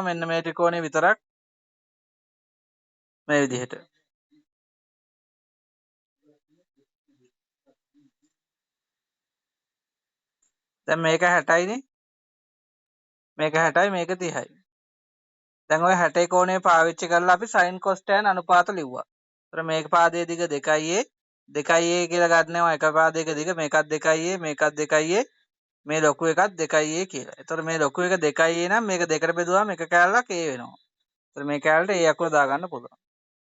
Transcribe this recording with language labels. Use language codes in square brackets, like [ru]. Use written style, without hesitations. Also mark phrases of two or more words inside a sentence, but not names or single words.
[si] මෙන්න මේ ත්‍රිකෝණය විතරක් මේ විදිහට. දැන් මේක 60යිනේ. මේක 60යි මේක 30යි. දැන් ඔය 60 කෝණය පාවිච්චි කරලා අපි sin cos tan අනුපාත ලිව්වා. ඒතර මේක පාදයේ දිග 2a 2a කියලා ගන්නවා එක පාදයක දිග මේකත් 2a මේකත් 2a මේ ලොකු එකත් 2a කියලා. ඒතර මේ ලොකු එක 2a නම් මේක දෙකට බෙදුවාම එක කෑල්ලක් a වෙනවා. ඒතර මේ කෑල්ලට a අකුර දාගන්න පුළුවන්.